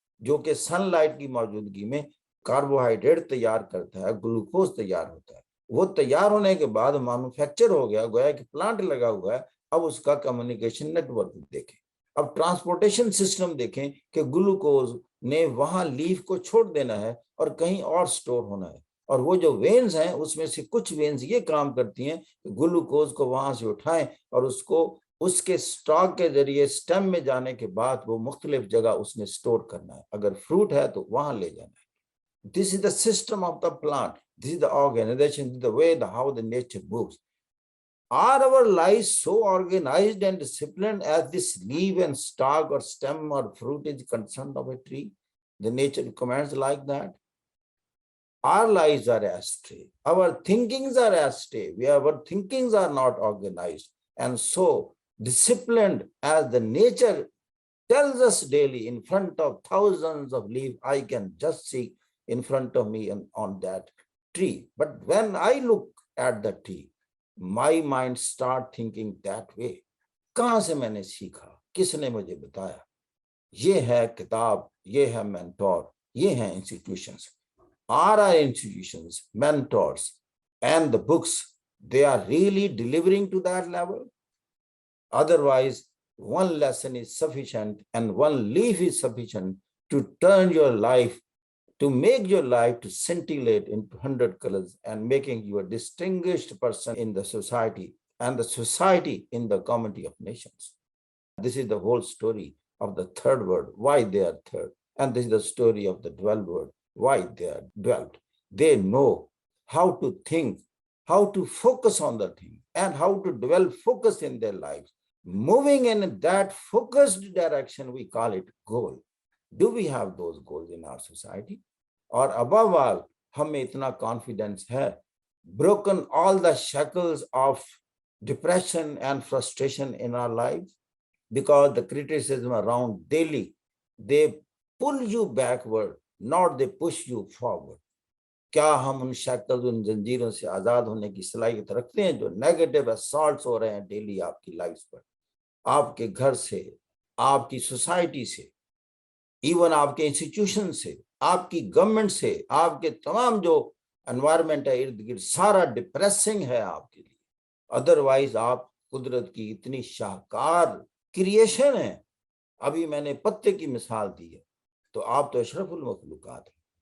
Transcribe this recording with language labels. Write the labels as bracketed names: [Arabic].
[Urdu] جو کہ sun light کی موجودگی میں کاربوہائیڈریٹ تیار کرتا ہے، گلوکوز تیار ہوتا ہے۔ وہ تیار ہونے کے بعد مینوفیکچر ہو گیا، گویا کہ پلانٹ لگا ہوا ہے۔ اب اس کا کمیونیکیشن نیٹ ورک دیکھیں، اب ٹرانسپورٹیشن سسٹم دیکھیں کہ گلوکوز نے وہاں لیف کو چھوڑ دینا ہے اور کہیں اور سٹور ہونا ہے، اور وہ جو وینز ہیں اس میں سے کچھ وینز یہ کام کرتی ہیں کہ گلوکوز کو وہاں سے اٹھائیں اور اس کو اس کے سٹاک کے ذریعے سٹیم میں جانے کے بعد وہ مختلف جگہ اس نے سٹور کرنا ہے، اگر فروٹ ہے تو وہاں لے جانا ہے۔ [English] This is the system of the plant. This is the organization, this is the way how the nature moves. Are our lives so organized and disciplined as this leaf and stalk or stem or fruit is concerned of a tree? The nature commands like that. Our lives are astray. Our thinkings are astray. Our thinkings are not organized and so disciplined as the nature tells us daily in front of thousands of leaves. I can just see in front of me and on that tree. But when I look at the tree, my mind start thinking that way. [Urdu] کہاں سے میں نے سیکھا، کس نے مجھے بتایا؟ یہ ہے کتاب، یہ ہے مینٹور، یہ ہیں institutions. [English] Are our institutions, mentors and the books, they are really delivering to that level? Otherwise, one lesson is sufficient and one leaf is sufficient to turn your life, to make your life to scintillate into 100 colors and making you a distinguished person in the society and the society in the community of nations. This is the whole story of the third word, why they are third. And this is the story of the 12th word, why they are 12th. They know how to think, how to focus on the thing, and how to develop focus in their lives. Moving in that focused direction, we call it goal. Do we have those goals in our society? Or above all, [Urdu] ہم میں اتنا [English] confidence ہے, broken all the shackles of depression and frustration in our lives, because the criticism around daily, they pull you backward, not they push you forward. [Urdu] کیا ہم ان shackles, ان زنجیروں سے آزاد ہونے کی صلاحیت رکھتے ہیں جو نیگیٹو اسالٹس ہو رہے ہیں ڈیلی آپ کی لائف پر، آپ کے گھر سے، آپ کی سوسائٹی سے، ایون آپ کے انسٹیٹیوشن سے، آپ کی گورنمنٹ سے، آپ کے تمام جو انوائرمنٹ ہے ارد گرد، سارا ڈپریسنگ ہے آپ کے لیے۔ ادروائز آپ قدرت کی اتنی شاہکار کریشن ہے۔ ابھی میں نے پتے کی مثال دی ہے، تو آپ تو اشرف المخلوقات ہیں۔